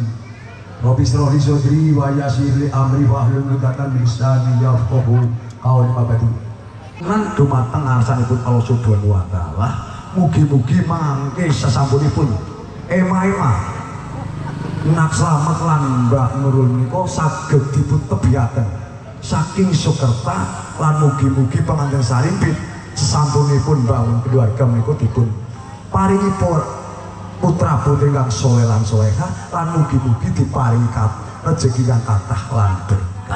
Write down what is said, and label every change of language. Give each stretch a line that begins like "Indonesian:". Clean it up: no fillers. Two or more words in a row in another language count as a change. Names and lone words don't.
Arabic: رب اشرح لي صدري ويسر لي أمري واحلل عقدة من لساني يفقهوا قولي أبدي.
Javanese: Lan dumateng ngarsanipun
Arabic: الله سبحانه وتعالى,
Javanese: mugi-mugi mangke sasampunipun ema-ema nak slamet lan Mbak Nurul menika saged dipun tebiaken saking Sukerta lan mugi-mugi pengantin sarimpit sasampunipun bangun keluarga menika dipun paringi putra putri ingkang saleh lan salehah lan mugi-mugi diparingi rejeki kang kathah lan berkah.